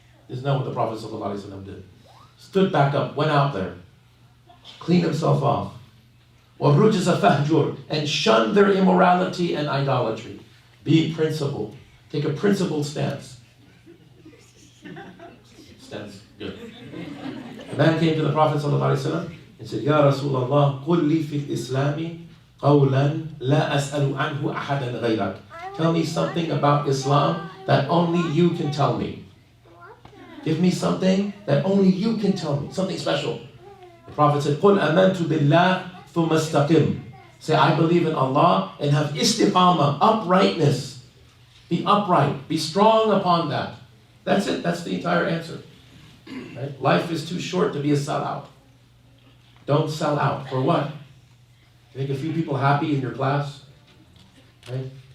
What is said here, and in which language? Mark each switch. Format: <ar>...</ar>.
<en>Isn't that what the Prophet ﷺ did? Stood back up, went out there, cleaned himself off.</en> <ar>وَالرُّجْزَ فَهْجُرْ,</ar> <en>and shun their immorality and idolatry. Be principled. Take a principled stance. Stance, good. A man came to the Prophet ﷺ and said, Ya Rasulullah,</en> <ar>قُلْ لِي فِي الْإِسْلَامِ قَوْلًا لَا أَسْأَلُ عَنْهُ أَحَدًا غَيْرَكَ.</ar> <en>Tell me something about Islam that only you can tell me. Give me something that only you can tell me. Something special. The Prophet said,</en> <ar>قُلْ أَمَنْتُ بِاللَّهِ ثُمَّ اسْتَقِمْ.</ar> <en>Say, I believe in Allah and have istiqamah, uprightness. Be upright. Be strong upon that. That's it. That's the entire answer. Right? Life is too short to be a sellout. Don't sell out. For what? Make a few people happy in your class? Right?</en>